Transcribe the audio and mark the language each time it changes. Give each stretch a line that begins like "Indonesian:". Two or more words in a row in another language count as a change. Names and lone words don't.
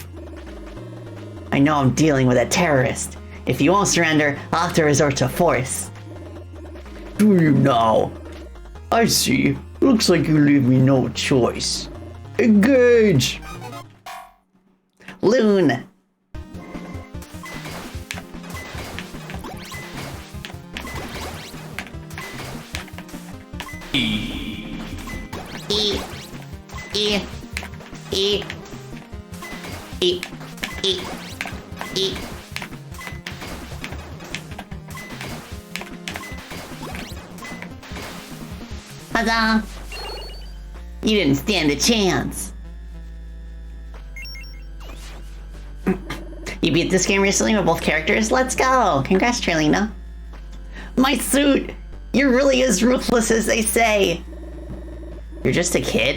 English: I know I'm dealing with a terrorist. If you won't surrender, I'll have to resort to force. Do you now? I see. Looks like you leave me no choice. Engage! Loon! E. E. E. E. E. E. E. Huzzah! You didn't stand a chance. You beat this game recently with both characters? Let's go! Congrats, Trilina. My suit! You're really as ruthless as they say! You're just a kid?